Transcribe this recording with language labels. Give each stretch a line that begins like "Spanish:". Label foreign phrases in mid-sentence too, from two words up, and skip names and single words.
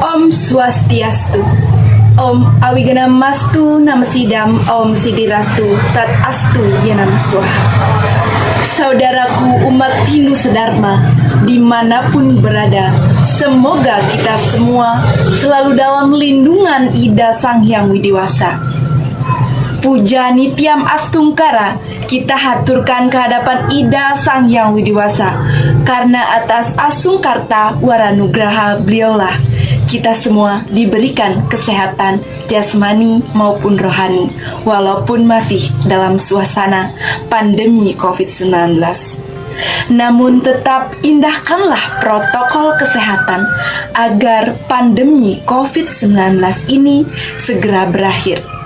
Sanskrit: Om Swastiastu. Om Awigana-mastu Namasidam Om Sidirastu Tat Astu Yanama Swaha.
Indonesian: Saudaraku umat Hindu sedharma dimanapun berada, semoga kita semua selalu dalam lindungan Ida Sang Hyang Widiwasa.
Sanskrit: Puja Nityam Astungkara
Indonesian: kita haturkan kehadapan Ida Sang Hyang Widiwasa, karena atas
Sanskrit: asungkarta waranugraha
Indonesian: beliaulah kita semua diberikan kesehatan jasmani maupun rohani, walaupun masih dalam suasana pandemi COVID-19. Namun tetap indahkanlah protokol kesehatan agar pandemi COVID-19 ini segera berakhir.